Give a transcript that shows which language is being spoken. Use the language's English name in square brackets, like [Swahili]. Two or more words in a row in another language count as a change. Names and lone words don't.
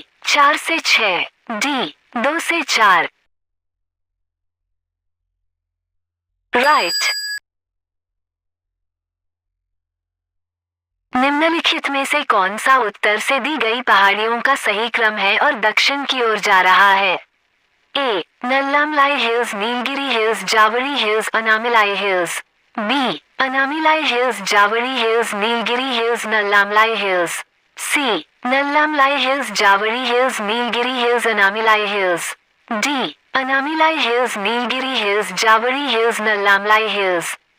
[Hindi] 4 से 6, डी. 2 से 4। राइट। निम्नलिखित में से कौन सा उत्तर से दी गई पहाड़ियों का सही क्रम है और दक्षिण की ओर जा रहा है? A. Nallamlai Hills, Nilgiri Hills, Javeri Hills, Anamilai Hills. B. Anamilai Hills, Javeri Hills, Nilgiri Hills, Nallamlai Hills. C. Nallamlai Hills, Javeri Hills, Nilgiri Hills, Anamilai Hills. D. Anamilai Hills, Nilgiri Hills, Javeri Hills, Nallamlai Hills.